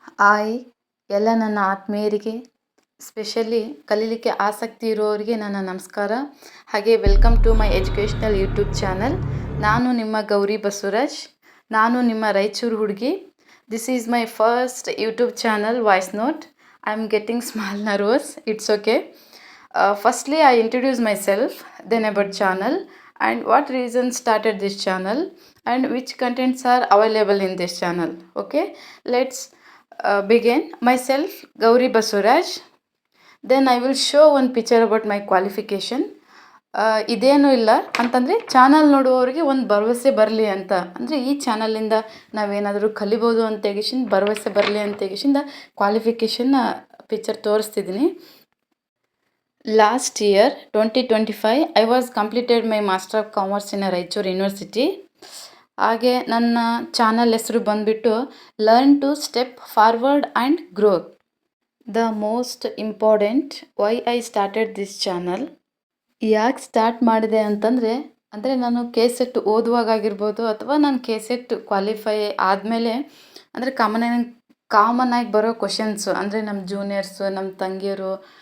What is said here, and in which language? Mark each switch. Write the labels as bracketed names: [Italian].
[Kannada] Hi ಎಲ್ಲ ನನ್ನ ಆತ್ಮೀಯರಿಗೆ, specially ಕಲೀಲಿಕ್ಕೆ ಆಸಕ್ತಿ ಇರುವವರಿಗೆ ನನ್ನ ನಮಸ್ಕಾರ. [English] ಹಾಗೆ welcome to my educational YouTube channel. [Kannada] ನಾನು ನಿಮ್ಮ ಗೌರಿ ಬಸವರಾಜ್. ನಾನು ನಿಮ್ಮ ರಾಯಚೂರು ಹುಡುಗಿ. [English] This is my first YouTube channel voice note. I am getting small nervous. It's okay. Firstly, I introduce myself, then about channel and what reason started this channel and which contents are available in this channel. Okay, let's begin. Myself, Gauri Basuraj. Then I will show one picture about my qualification. [Kannada] ಇದೇನೂ ಇಲ್ಲ ಅಂತಂದರೆ channel ನೋಡುವವರಿಗೆ ಒಂದು ಭರವಸೆ ಬರಲಿ ಅಂತ, ಅಂದರೆ ಈ ಚಾನಲಿಂದ ನಾವೇನಾದರೂ ಕಲಿಬೋದು ಅಂತ ತೆಗಿಸಿಂದ ಭರವಸೆ ಬರಲಿ ಅಂತ ತೆಗಿಸಿಂದ qualification picture ತೋರಿಸ್ತಿದ್ದೀನಿ. [English] Last year 2025 I was completed my Master of Commerce in Raichur University. [Kannada] ಹಾಗೆ ನನ್ನ ಚಾನಲ್ ಹೆಸರು ಬಂದುಬಿಟ್ಟು learn to step forward and grow. [English] The most important why I started this channel. [Kannada] ಯಾಕೆ ಸ್ಟಾರ್ಟ್ ಮಾಡಿದೆ ಅಂತಂದರೆ, ಅಂದರೆ ನಾನು ಕೆ-ಸೆಟ್ ಓದುವಾಗಾಗಿರ್ಬೋದು ಅಥವಾ ನಾನು ಕೆ-ಸೆಟ್ ಕ್ವಾಲಿಫೈ ಆದಮೇಲೆ, ಅಂದರೆ ಕಾಮನ್ ಆಗಿ ಬರೋ ಕ್ವಶನ್ಸು, ಅಂದರೆ ನಮ್ಮ ಜೂನಿಯರ್ಸು, ನಮ್ಮ ತಂಗಿಯರು,